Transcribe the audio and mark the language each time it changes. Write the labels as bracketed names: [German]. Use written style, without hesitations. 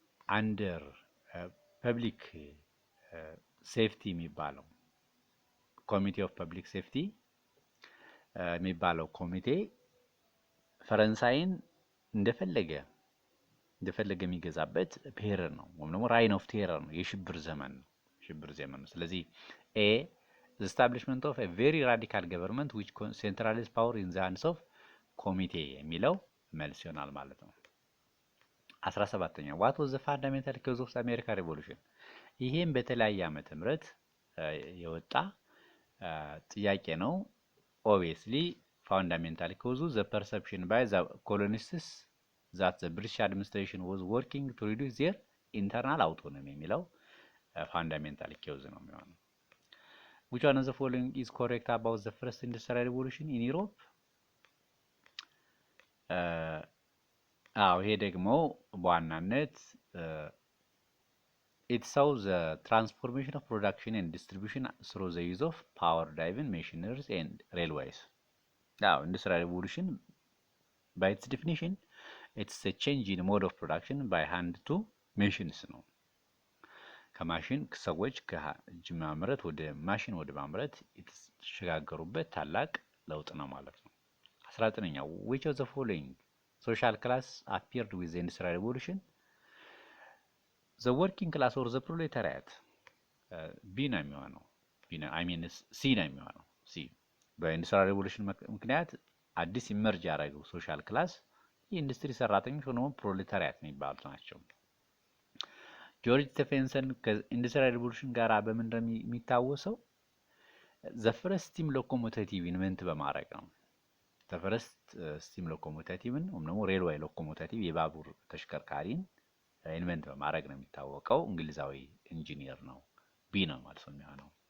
[Amharic] አንደር ፐብሊክ ሴፍቲ የሚባለው ኮሚቴ ኦፍ ፐብሊክ ሴፍቲ የሚባለው ኮሚቴ ፈረንሳይን እንደፈለገ የሚገዛበት ፔሪየድ ነው ወይም ደግሞ ራይን ኦፍ ቴረር ነው፣ የሽብር ዘመን ነው። ስለዚህ ኤ [English] the establishment of a very radical government which centralizes power in the hands of committee [Amharic] የሚለው መልስ ይሆናል ማለት ነው። 17ኛ [English] what was the fundamental cause of the American Revolution? [Amharic] ይሄም በተለያየ ዓመተ ምህረት የወጣ ጥያቄ ነው። [English] obviously fundamental cause the perception by the colonists that the British administration was working to reduce their internal autonomy [Amharic] የሚለው [English] fundamental cause [Amharic] ነው የሚሆነው። [English] which one of the following is correct about the first industrial revolution in Europe? [Amharic] ይሄ ደግሞ በዋናነት [English] it saw the transformation of production and distribution through the use of power-driven machineries and railways. Now, industrial revolution, by its definition, it's a change in mode of production by hand to machines [Amharic] ነው። ከማሽን ሰዎች ከእጅ ማምረት ወደ ማሽን ወደ ማምረት የተሸጋገሩበት ታላቅ ለውጥ ነው ማለት ነው። 19ኛው [English] which of the following social class appeared with the industrial revolution? the working class or the proletariat? [Amharic] ቢ ነው የሚሆነው። ሲ ነው የሚሆነው። ሲ በኢንዱስትሪያል ሬቮሉሽን ምክንያት አዲስ ኢመርጅ ያደረገው ሶሻል ክላስ የኢንዱስትሪ ሰራተኞች ሆነው ፕሮሌታሪያት የሚባሉት ናቸው። ጆርጅ ስቴፈንሰን ከኢንዱስትሪያል ሬቮሉሽን ጋር በምን እንደሚታወሰው ዘ ፈርስት ስቲም ሎኮሞቲቭ ኢንቨንት በማድረግ ነው። ዘ ፈርስት ስቲም ሎኮሞቲቭን ወይም ደግሞ ሬልዌይ ሎኮሞቲቭ የባቡር ተሽከርካሪን ኢንቨንት በማድረግ ነው የሚታወቀው። እንግሊዛዊ ኢንጂኒየር ነው። ቢ ነው ማለት ነው የሚሆነው።